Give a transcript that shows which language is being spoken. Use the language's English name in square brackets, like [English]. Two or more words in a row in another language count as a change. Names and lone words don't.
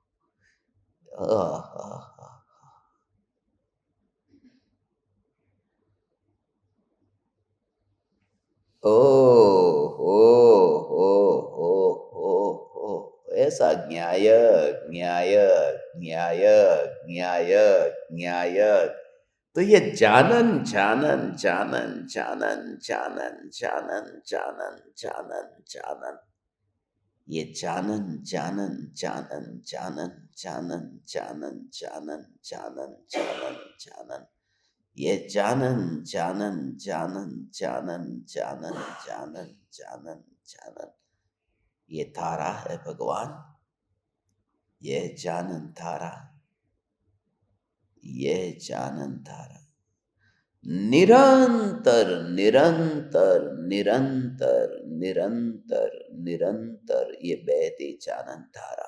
[Hindi] आहा, ओ हो हो हो हो हो, ऐसा न्याय, न्याय, न्याय, न्याय, न्याय। तो ये जानन जानन जानन जानन जानन जानन जानन जानन जानन, ये जानन जानन जानन जानन जानन जानन जानन जानन जानन जानन, ये जानन जानन जानन जानन जानन जानन जानन जानन, ये धारा है भगवान। ये जानन धारा, ये जानन धारा निरंतर निरंतर निरंतर निरंतर निरंतर ये बहती जानन धारा।